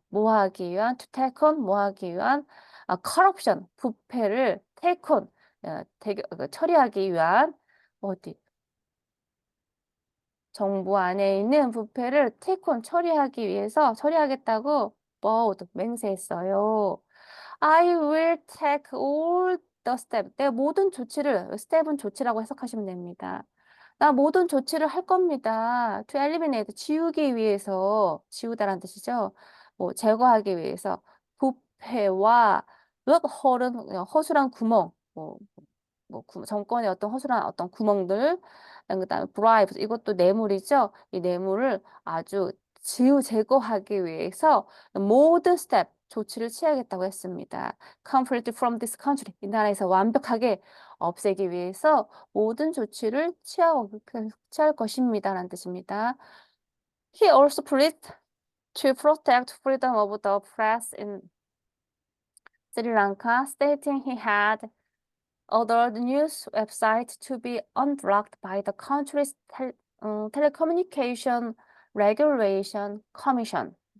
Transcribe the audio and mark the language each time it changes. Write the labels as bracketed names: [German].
[Korean] 뭐 하기 위한 [English] to take on [Korean] 뭐 하기 위한 corruption 부패를 take on 처리하기 위한 어디 정부 안에 있는 부패를 take on 처리하기 위해서 처리하겠다고 vowed 맹세했어요. [English] I will take all the steps. [Korean] 내가 모든 조치를 step은 조치라고 해석하시면 됩니다. 나 모든 조치를 할 겁니다. [English] To eliminate [Korean] 지우기 위해서 지우다라는 뜻이죠. 뭐 제거하기 위해서 부패와 loophole은 허술한 구멍 정권의 어떤 허술한 어떤 구멍들, 그다음에 bribes 이것도 뇌물이죠. 이 뇌물을 아주 제거하기 위해서 모든 스텝 조치를 취하겠다고 했습니다. [English] Completely from this country [Korean] 이 나라에서 완벽하게 없애기 위해서 모든 조치를 취할 것입니다라는 뜻입니다. [English] He also pledged to protect freedom of the press in Sri Lanka, stating he had ordered news website to be unblocked by the country's telecommunication regulation commission.